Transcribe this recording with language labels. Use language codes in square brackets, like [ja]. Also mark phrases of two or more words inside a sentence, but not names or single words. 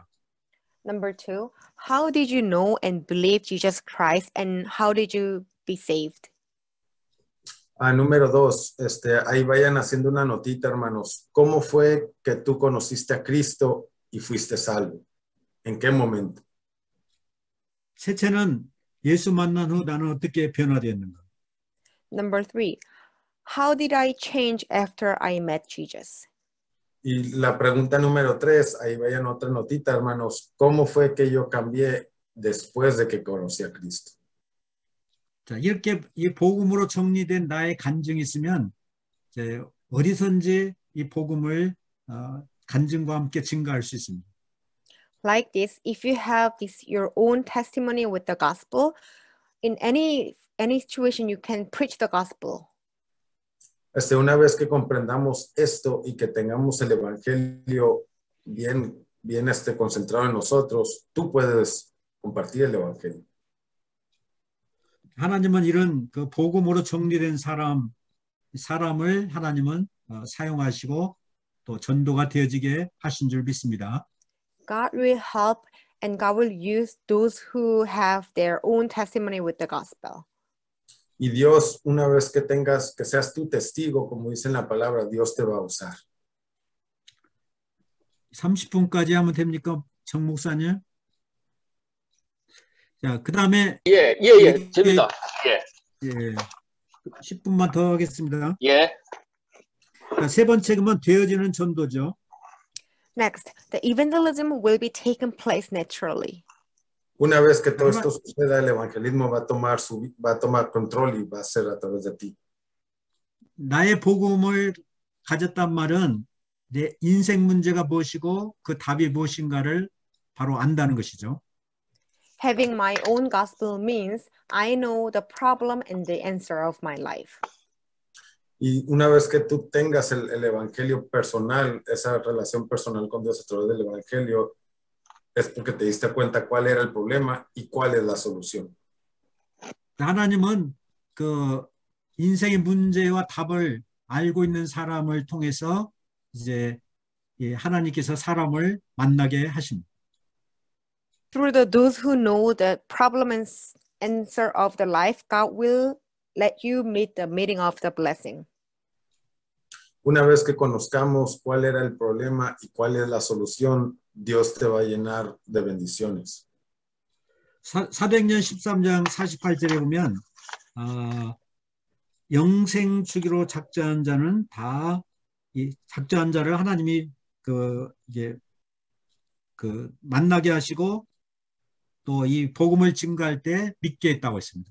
[en] Number 2, how did you know and believe Jesus Christ and how did you be saved? [es] Número 2, ahí vayan haciendo una notita, hermanos. ¿Cómo fue que tú conociste a Cristo y fuiste salvo? ¿En qué momento? [ko] 셋째는 예수 만난 후 나는 어떻게 변화되었는가? [en] Number 3, how did I change after I met Jesus? [es] Y la pregunta número 3, ahí vayan otra notita, hermanos. ¿Cómo fue que yo cambié después de que conocí a Cristo? [ko] 자, 이렇게 이 복음으로 정리된 나의 간증이 있으면 이제 어디선지 이 복음을 간증과 함께 증가할 수 있습니다. [en] Like this, if you have your own testimony with the gospel, in any situation you can preach the gospel. [es] Una vez que comprendamos esto y que tengamos el evangelio bien concentrado en nosotros, tú puedes compartir el evangelio. [ko] 하나님은 이런 그 복음으로 정리된 사람을 하나님은 사용하시고 또 전도가 되어지게 하신 줄 믿습니다. [en] God will help and God will use those who have their own testimony with the gospel. [es] Y Dios, una vez que seas tu testigo, como dice en la palabra, Dios te va a usar. [ko] 30분까지 하면 됩니까, 정 목사님? 자, 그 다음에 됩니다. 예, 10분만 더 하겠습니다. 예. 자, 세 번째 그러면 되어지는 전도죠. [en] Next, the evangelism will be taken place naturally. [es] Una vez que todo esto suceda, el evangelismo va a tomar control y va a ser a través de ti. [ko] 나의 복음을 가졌단 말은 내 인생 문제가 무엇이고 그 답이 무엇인가를 바로 안다는 것이죠. [en] Having my own gospel means I know the problem and the answer of my life. [es] Y una vez que tú tengas el evangelio personal, esa relación personal con Dios a través del evangelio, es porque te diste cuenta cuál era el problema y cuál es la solución. [ko] 하나님은 그 인생의 문제와 답을 알고 있는 사람을 통해서 이제 하나님께서 사람을 만나게 하십니다. [en] Through those who know the problem and answer of the life, God will let you meet the meaning of the blessing. [es] Una vez que conozcamos cuál era el problema y cuál es la solución, Dios te va a llenar de bendiciones. [ko] 사도행전 13장 48절에 보면 영생 주기로 작정한 자는 다 이 작정한 자를 하나님이 만나게 하시고 또 이 복음을 증거할 때 믿게 했다고 했습니다.